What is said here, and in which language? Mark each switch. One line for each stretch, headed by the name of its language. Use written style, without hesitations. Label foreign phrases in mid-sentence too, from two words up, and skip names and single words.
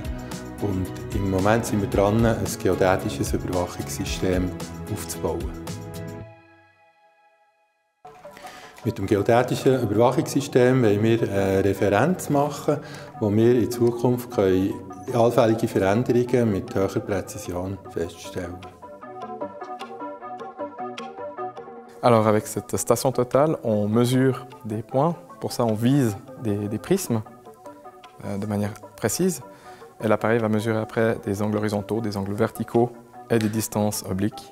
German: Und im Moment sind wir dran, ein geodätisches Überwachungssystem aufzubauen. Mit dem geodätischen Überwachungssystem wollen wir eine Referenz machen, wo wir in Zukunft allfällige Veränderungen mit hoher Präzision feststellen können.
French: Alors avec cette station totale, on mesure des points. Pour ça, on vise des prismes de manière précise. Et l'appareil va mesurer après des angles horizontaux, des angles verticaux et des distances obliques.